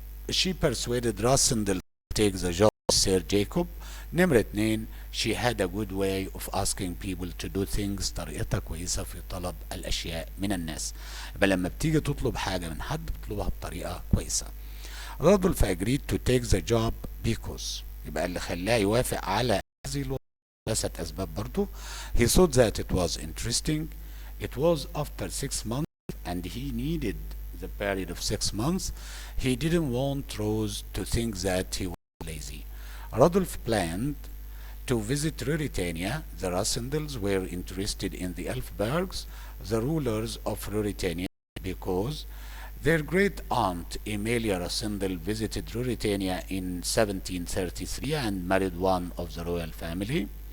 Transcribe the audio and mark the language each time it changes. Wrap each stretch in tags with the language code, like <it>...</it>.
<en>She persuaded Rassendyll to take the job of Sir Jacob.</en> <ar>نمرة اتنين،</ar> <en>she had a good way of asking people to do things.</en> <ar>طريقتها كويسة في طلب الأشياء من الناس. يبقى لما بتيجي تطلب حاجة من حد بتطلبها بطريقة كويسة. رادولف</ar> <en>agreed to take the job because</en> <ar>يبقى اللي خلاه يوافق على هذه الوظيفة 3 أسباب برضو.</ar> <en>He thought that it was interesting. It was after 6 months and he needed the period of 6 months. He didn't want Rose to think that he was lazy. Rudolf planned to visit Ruritania. The Rassendylls were interested in the Elfbergs, the rulers of Ruritania, because their great aunt Emilia Rassendyll visited Ruritania in 1733 and married one of the royal family.</en>